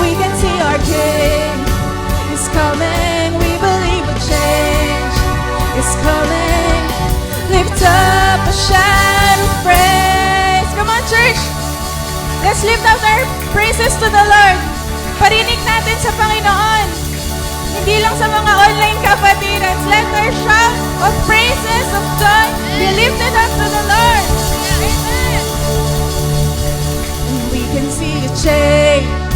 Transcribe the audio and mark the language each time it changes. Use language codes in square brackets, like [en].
[en] We can see our King is coming. We believe a change is coming. Lift up a shout of praise. Come on, church. Let's lift up our praises to the Lord. [tl] Parinig natin sa Panginoon. Hindi lang sa mga online kapatidans. [en] Let our shout of praises of joy be lifted up to the Lord. Amen. And we can see a change.